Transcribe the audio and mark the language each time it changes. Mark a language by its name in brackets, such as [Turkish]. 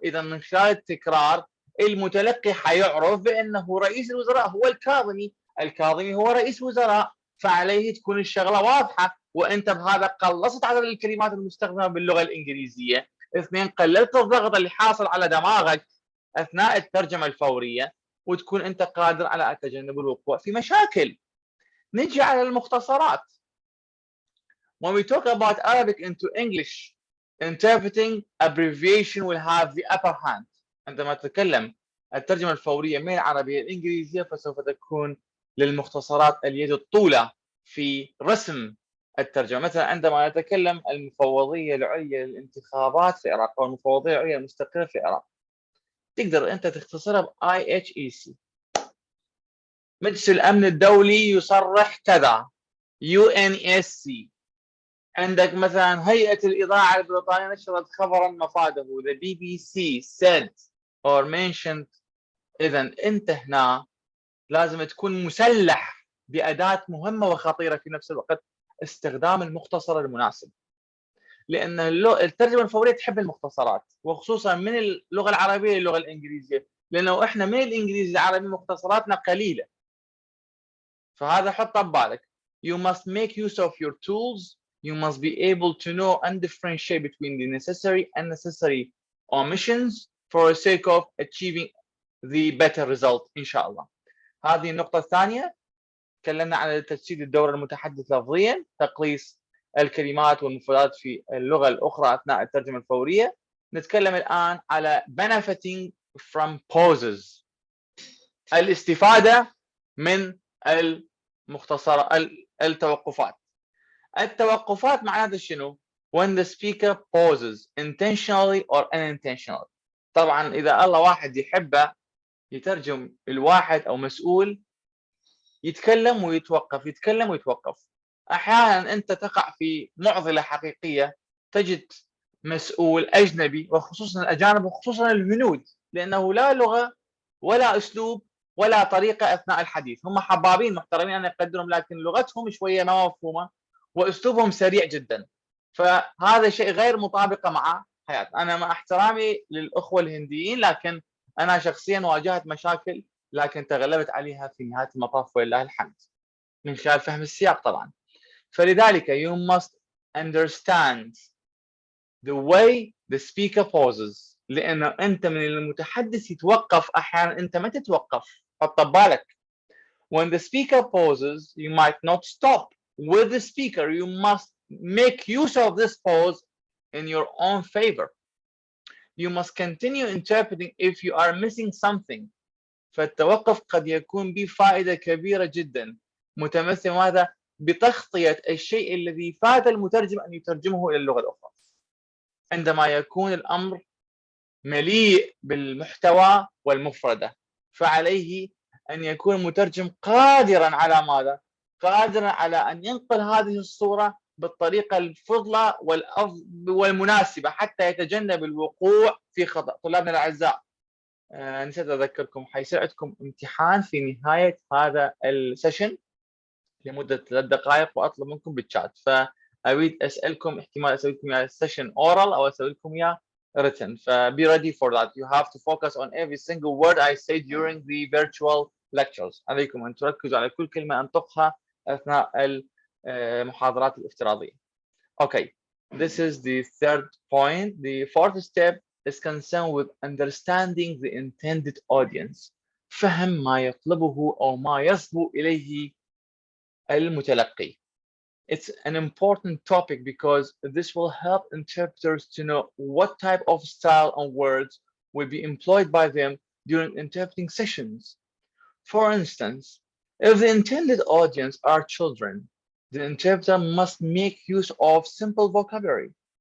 [Arabic] إذا من خلال التكرار المتلقي حيعرف بأنه رئيس الوزراء هو الكاظمي، الكاظمي هو رئيس وزراء، فعليه تكون الشغله واضحه. وانت بهذا قلصت عدد الكلمات المستخدمه باللغه الانجليزيه. اثنين، قللت الضغط اللي حاصل على دماغك اثناء الترجمه الفوريه، وتكون انت قادر على تجنب الوقوع في مشاكل. نجي على المختصرات. [English] When we talk about Arabic into English, interpreting abbreviation will have the upper hand. [Arabic] عندما تتكلم الترجمة الفورية من العربية الإنجليزية فسوف تكون للمختصرات اليد الطولى في رسم الترجمة. مثلا عندما نتكلم المفوضية العليا للانتخابات في العراق أو المفوضية العليا المستقلة في العراق، تقدر أنت تختصرها ب IHEC. مجلس الأمن الدولي يصرح كذا UNSC. عندك مثلا هيئة الإذاعة البريطانية نشرت خبرا مفاده [English] the BBC said or mentioned. [Arabic] إذا أنت هنا لازم تكون مسلح بأداة مهمة وخطيرة في نفس الوقت، استخدام المختصر المناسب. لأن الترجمة الفورية تحب المختصرات، وخصوصا من اللغة العربية للغة الإنجليزية، لأنه إحنا من الإنجليزي العربي مختصراتنا قليلة. فهذا حطه ببالك. [English] You must make use of your tools. You must be able to know and differentiate between the necessary and unnecessary omissions for the sake of achieving the better result إن شاء الله. [Arabic] هذه النقطة الثانية. تكلمنا عن تجسيد الدورة المتحدث لفظيا، تقليص الكلمات والمفردات في اللغة الأخرى أثناء الترجمة الفورية. نتكلم الآن على [English] benefiting from pauses، [Arabic] الاستفادة من المختصرة التوقفات. التوقفات معناتها شنو؟ [English] when the speaker pauses intentionally or unintentionally. [Arabic] طبعا إذا الله واحد يحبه يترجم الواحد أو مسؤول يتكلم ويتوقف يتكلم ويتوقف. أحيانا أنت تقع في معضلة حقيقية، تجد مسؤول أجنبي وخصوصا الأجانب وخصوصا الهنود، لأنه لا لغة ولا أسلوب ولا طريقة أثناء الحديث. هم حبابين محترمين أنا أقدرهم، لكن لغتهم شوية ما مفهومة وأسلوبهم سريع جدا. فهذا شيء غير مطابق مع حياتنا. أنا مع احترامي للأخوة الهنديين، لكن أنا شخصيا واجهت مشاكل لكن تغلبت عليها في نهاية المطاف ولله الحمد من خلال فهم السياق طبعا. فلذلك [English] you must understand the way the speaker pauses، [Arabic] لأنه أنت من المتحدث يتوقف أحيانا أنت ما تتوقف. حط ببالك [English] when the speaker pauses you might not stop with the speaker. You must make use of this pause in your own favor. You must continue interpreting if you are missing something. [Arabic] فالتوقف قد يكون به فائدة كبيرة جدا، متمثل ماذا؟ بتغطية الشيء الذي فات المترجم أن يترجمه إلى اللغة الأخرى. عندما يكون الأمر مليء بالمحتوى والمفردة فعليه أن يكون المترجم قادرا على ماذا؟ قادرا على أن ينقل هذه الصورة بالطريقة الفضلى والمناسبة حتى يتجنب الوقوع في خطأ. طلابنا الأعزاء، نسيت أذكركم حيصير عندكم امتحان في نهاية هذا السيشن لمدة 3 دقائق وأطلب منكم بالشات. فأريد أسألكم، احتمال أسوي لكم يا سيشن أورال أو أسوي لكم يا written. [English] be ready for that. You have to focus on every single word I say during the virtual lectures. [Arabic] عليكم أن تركزوا على كل كلمة أنطقها أثناء المحاضرات الافتراضية. [English] Okay, this is the third point. The fourth step is concerned with understanding the intended audience. [Arabic] فهم ما يطلبه أو ما يصبو إليه المتلقي. [English] It's an important topic because this will help interpreters to know what type of style and words will be employed by them during interpreting sessions. For instance, if the intended audience are children, the interpreter must make use of simple vocabulary.